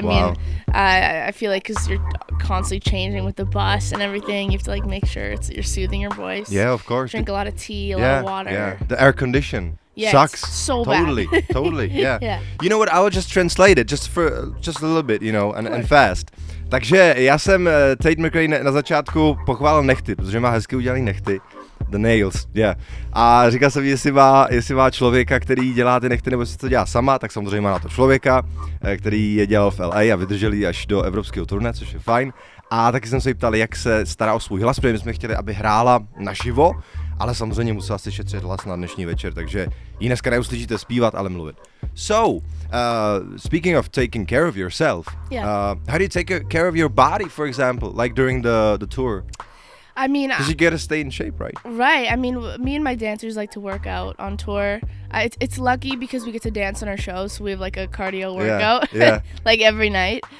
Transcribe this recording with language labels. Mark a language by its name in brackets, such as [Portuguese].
[English] I mean, I feel like because you're constantly changing with the bus and everything, you have to like make sure you're soothing your voice. Yeah, of course. Drink a lot of tea, a lot of water. Yeah, the air condition. Yeah, sucks. It's so totally, bad. Totally, yeah. Yeah. You know what? I will just translate it just a little bit, you know, and fast. [Czech] Takže já jsem Tate MCRAE na začátku pochválil nechty, protože má hezky udělaný nechty. [English] The nails, yeah. [Czech] A říkal jsem, jestli má člověka, který dělá ty nechty, nebo si to dělá sama, tak samozřejmě má na to člověka, který je dělal v LA a vydržel ji až do evropského turné, což je fajn. A taky jsem se jí ptal, jak se stará o svůj hlas, protože my jsme chtěli, aby hrála naživo, ale samozřejmě musela si šetřit hlas na dnešní večer, takže ji dneska neuslyšíte zpívat, ale mluvit. [English] So, speaking of taking care of yourself, how do you take care of your body, for example, like during the tour? I mean, because you gotta stay in shape, right? Right. I mean, me and my dancers like to work out on tour. It's lucky because we get to dance on our shows, so we have like a cardio workout, like every night.